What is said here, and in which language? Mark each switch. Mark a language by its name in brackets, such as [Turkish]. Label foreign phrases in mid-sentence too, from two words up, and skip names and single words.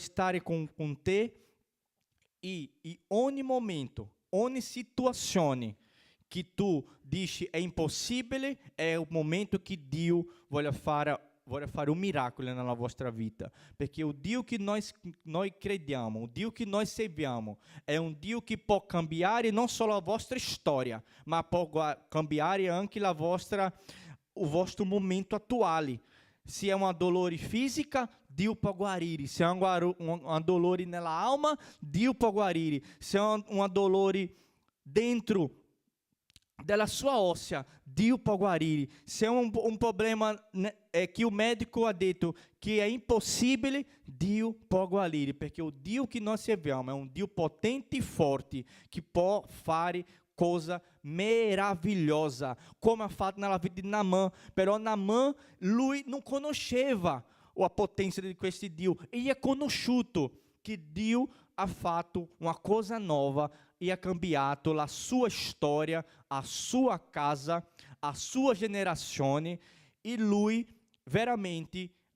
[Italian] stare con te e ogni momento, ogni situazione che tu dici è impossibile, è un momento che Dio vuole fare un miracolo nella vostra vita, perché il Dio che noi crediamo, il Dio che noi serviamo, è un Dio che può cambiare non solo la vostra storia, ma può cambiare anche il vostro momento attuale. [Portuguese] Se é uma dor física, [Italian] Dio può guarire. [Portuguese] Se é uma dor [Italian] nella alma, Dio può guarire. [Portuguese] Se é uma dor [Italian] dentro della sua óssea, Dio può guarire. [Portuguese] Se é um problema que o médico [Italian] ha detto [Portuguese] que é impossível, [Italian] Dio può guarire, perché o Dio che noi serviamo è un Dio potente e forte, che può fare cosa meravigliosa, come ha fatto nella vita di Naamã. Però Naamã, lui non conosceva [Portuguese] a potência [Italian] di questo Dio, e è conosciuto che Dio ha fatto una cosa nuova e ha cambiato la sua storia, a sua casa, a sua generazione, e lui veramente